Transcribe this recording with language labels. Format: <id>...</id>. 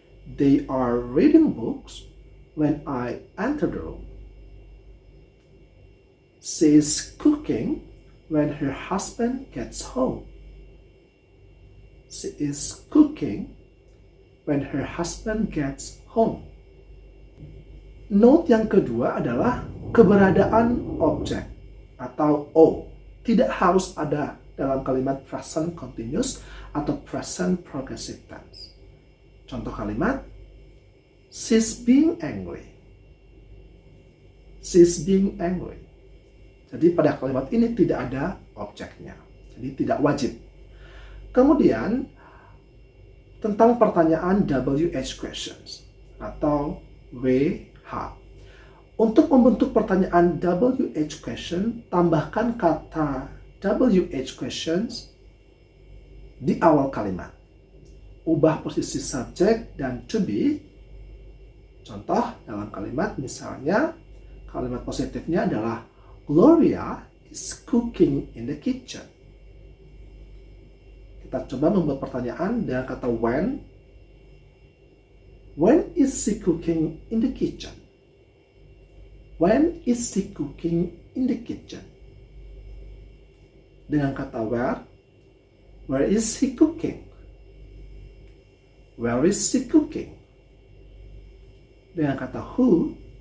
<en>They are reading books when I enter the room. She is cooking when her husband gets home. She is cooking when her husband gets home.</en> <id>Note yang kedua adalah keberadaan objek atau O. Tidak harus ada dalam kalimat present continuous atau present progressive tense. Contoh kalimat,</id> <en>she's being angry. She's being angry.</en> <id>Jadi pada kalimat ini tidak ada objeknya. Jadi tidak wajib. Kemudian tentang pertanyaan WH questions atau WH. Untuk membentuk pertanyaan WH question, tambahkan kata WH questions di awal kalimat. Ubah posisi subjek dan to be. Contoh dalam kalimat misalnya, kalimat positifnya adalah</id> <en>Gloria is cooking in the kitchen.</en> <id>Kita coba membuat pertanyaan dengan kata when.</id> <en>When is she cooking in the kitchen? When is she cooking in the kitchen?</en> <id>Dengan kata where.</id> <en>Where is he cooking? Where is she cooking?</en> <id>Dengan kata who.</id>